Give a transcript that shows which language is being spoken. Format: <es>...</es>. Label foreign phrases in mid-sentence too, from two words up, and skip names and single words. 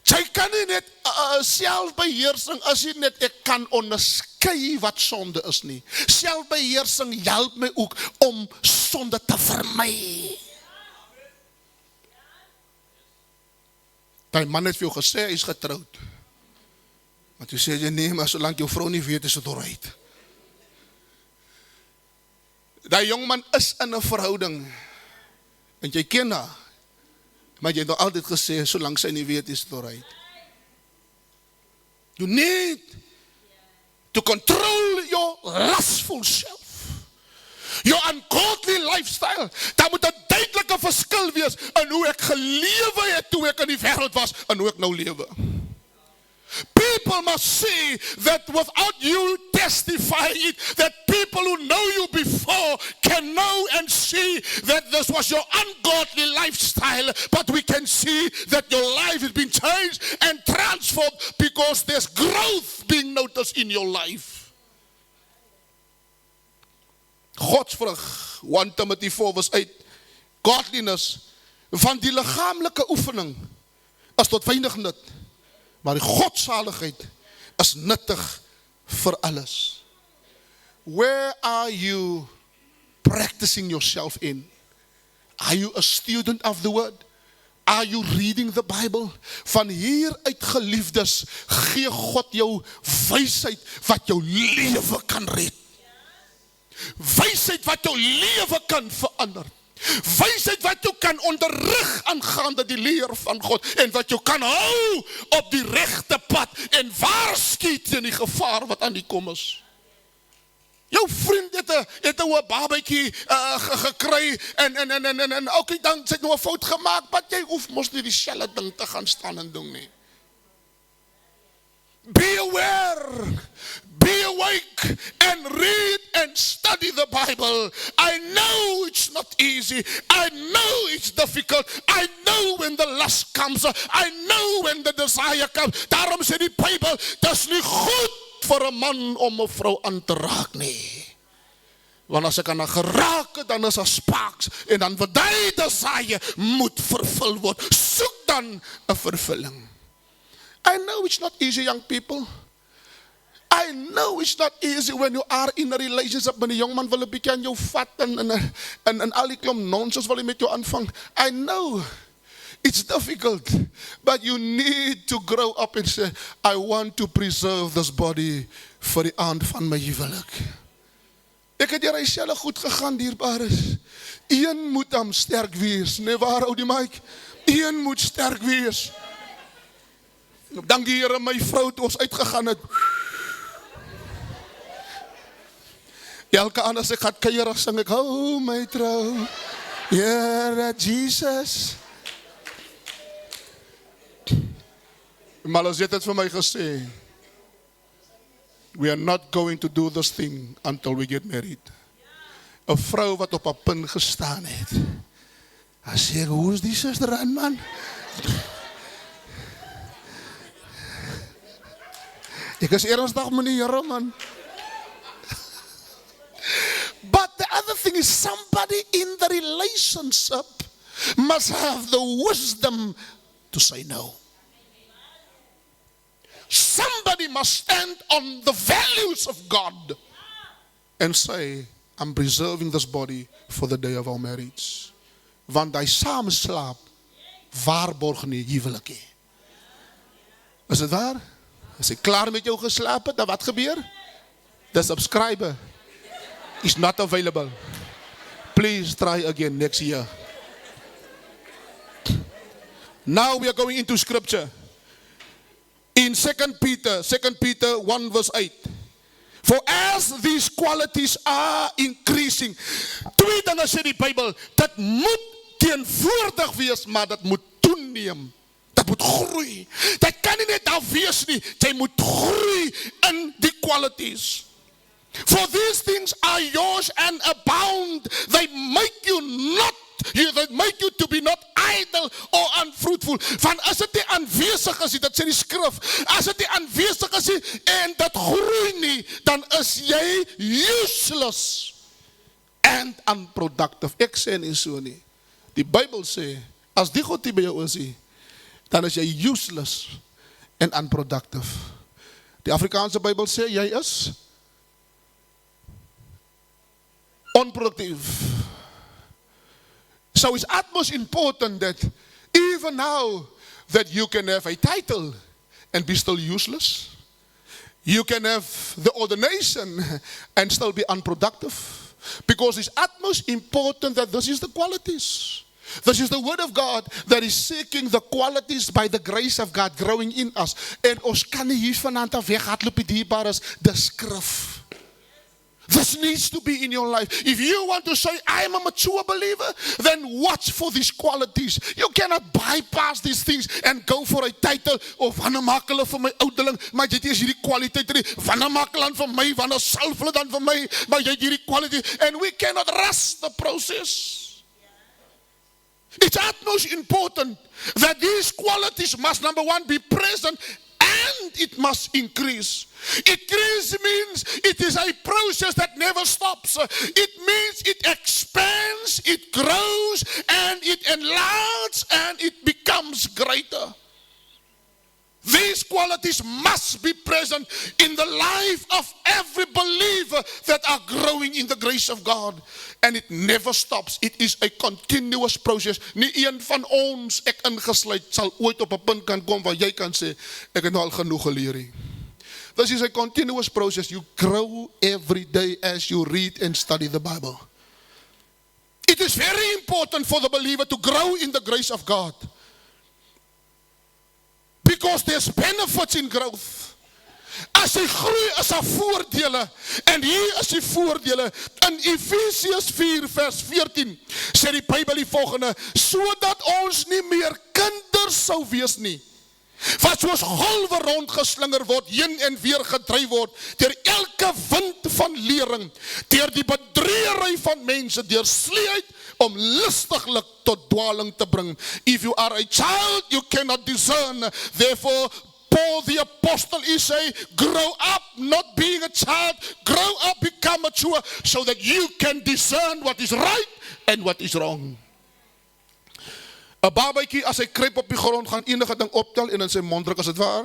<af>Jy kan nie net selfbeheersing as jy net ek kan onderskei wat sonde is nie. Selfbeheersing help my ook om sonde te vermy. Die man het vir jou gesê, hy is getrouwd. Want jy sê, nee, maar solank jou vrou nie weet, is het alright. Die jongman is in 'n verhouding, en jy ken haar, maar jy het nog altyd gesê, solank sy nie weet, is het alright.</af> <en>You need to control your lustful self. Your ungodly lifestyle.</en> <af>Daar moet 'n duidelike verskil wees in hoe ek gelewe het toe ek in die wêreld was en hoe ek nou lewe.</af> <en>People must see that without you testifying it, that people who know you before can know and see that this was your ungodly lifestyle, but we can see that your life has been changed and transformed because there's growth being noticed in your life.</en> <af>Godsvrug, 1 Timothy 4 vers 8, godliness, van die liggaamlike oefening, is tot weinig nut, maar die godsaligheid is nuttig vir alles.</af> <en>Where are you practicing yourself in? Are you a student of the word? Are you reading the Bible?</en> <af>Van hier uit geliefdes, gee God jou wysheid wat jou lewe kan red. Wysheid wat jou lewe kan verander. Wysheid wat jou kan onderrig aangaande die leer van God en wat jou kan hou op die regte pad en waarsku teen die gevaar wat aan die kom is. Jou vriend het 'n babatjie gekry en okay, dan sy het nou 'n fout gemaak, maar jy hoef mos nie dieselfde ding te gaan staan en doen nie.</af> <en>Be aware, be awake, and read and study the Bible. I know it's not easy. I know it's difficult. I know when the lust comes. I know when the desire comes.</en> <af>Daarom sê die Bybel, dis nie goed vir 'n man om 'n vrou aan te raak nie. Want as ek aan haar geraak het, dan is haar sparks, en dan wat die desire moet vervul word. Soek dan 'n vervulling.</af> <en>I know it's not easy, young people. I know it's not easy when you are in a relationship</en> <af>met 'n jong man wil 'n bietjie aan jou vat en al die klomp nonsens wil hy met jou aanvang.</af> <en>I know it's difficult, but you need to grow up and say, I want to preserve this body</en> <af>vir die aand van my huwelik. Ek het deur Israel goed gegaan, dierbares. Een moet hom sterk wees, nee waar ou die Mike? Een moet sterk wees. Dankie Here, my vrou toe ons uitgegaan het. Elke aand as ek gaan kuier, sing ek, oh my trou, Here Jesus. Maar as jy het vir my gesê,</af> <en>we are not going to do this thing until we get married.</en> <af>'n Vrou wat op 'n punt gestaan het. Hy sê, hoe is die suster aan man? Ek is ernstig met die Here man.</af> <en>But the other thing is, somebody in the relationship must have the wisdom to say no. Somebody must stand on the values of God and say, I'm preserving this body for the day of our marriage.</en> <af>Want hy saam slaap, waarborg nie huwelik nie. Is dit waar? As hy klaar met jou geslaap het, dan wat gebeur?</af> <en>The subscriber is not available. Please try again next year. Now we are going into scripture. In 2 Peter 1 verse 8. For as these qualities are increasing.</en> <af>Twee dinge sê die Bybel, dit moet teenwoordig wees, maar dit moet toeneem. Dit moet groei. Dit kan nie net daar wees nie, jy moet groei in die qualities.</af> <en>For these things are yours and abound. They make you to be not idle or unfruitful.</en> <af>Van as dit nie aanwesig is, dit sê die skrif, as dit nie aanwesig is en dit groei nie, dan is jy</af> <en>useless and unproductive.</en> <af>Ek sê nie so nie. Die Bybel sê, as die God nie by jou is nie, dan is jy</af> <en>useless and unproductive.</en> <af>Die Afrikaanse Bybel sê, jy is unproductive.</af> <en>So it's utmost important that even now that you can have a title and be still useless. You can have the ordination and still be unproductive. Because it's utmost important that this is the qualities. This is the word of God that is seeking the qualities by the grace of God growing in us.</en> <af>En ons kan nie hier vanaand af weghardloop die dierbaar is, die skrif.</af> <en>This needs to be in your life. If you want to say, I am a mature believer, then watch for these qualities. You cannot bypass these things and go for a title of</en> <af>wanneer maak hulle vir my oudeling, maar dit is hierdie kwaliteit nie. Wanneer maak hulle dan vir my, wanneer salf hulle dan vir my, maar jy het hierdie kwaliteit.</af> <en>And we cannot rush the process. It's utmost important that these qualities must, number one, be present and it must increase. Increase means it is a process that never stops. It means it expands, it grows, and it enlarges, and it becomes greater. These qualities must be present in the life of every believer that are growing in the grace of God. And it never stops. It is a continuous process.</en> <af>Nie een van ons, ek ingesluit, sal ooit op 'n punt kan kom waar jy kan sê, ek het nou al genoeg geleer nie.</af> <en>This is a continuous process. You grow every day as you read and study the Bible. It is very important for the believer to grow in the grace of God. Because there's benefits in growth.</en> <af>As jy groei, is daar voordele. En hier is die voordele. In Efesiërs 4 vers 14 sê die Bybel die volgende, sodat ons nie meer kinders sou wees nie, wat soos golwe rondgeslinger word, heen en weer gedryf word, deur elke wind van lering, deur die bedriegery van mense, deur sleeheid, om lustiglik tot dwaling te bring.</af> <en>If you are a child, you cannot discern. Therefore, Paul the apostle is saying, grow up, not being a child, grow up, become mature, so that you can discern what is right and what is wrong.</en> <af>'n babatjie, as hy kruip op die grond, gaan enige ding optel en in sy mond druk, as dit waar.</af>